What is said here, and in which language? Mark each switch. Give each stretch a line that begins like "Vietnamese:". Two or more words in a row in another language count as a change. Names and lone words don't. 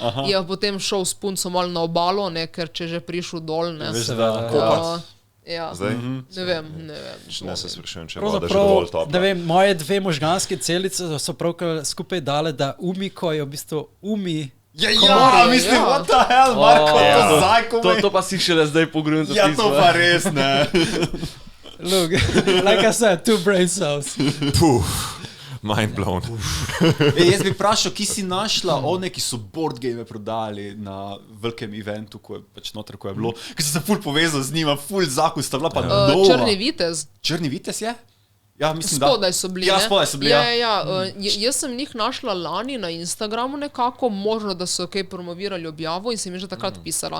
Slovenian: Je potem šel s punco malo na obalo, ne, ker če že prišel dol, ne. Ja, ne vem. Ne se sprašujem, če voda že dovolj topla. Da vem, moje 2 možganske celice so pravkar skupaj dale, da Umiko je v bistvu mislim,
English: what the hell,
Slovenian: Marko, to zajko. To pa si šele zdaj pogledam zapisal. Ja, to pa res, ne.
English: Look, like I said, 2 brain cells. Mind blown.
Slovenian: Jaz bi vprašal, ki si našla one, ki so
English: board game
Slovenian: prodali na velikem eventu, ko je pač noter, ko je bilo, ker sem se ful povezal z njima, ful zakon sta bila pa nova. Črni vitez. Črni vitez je? Ja, mislim, spodaj so bili, ja, spodaj so bili, jaz sem njih našla lani na Instagramu nekako, možno, da so kaj promovirali objavo in sem jih že takrat pisala.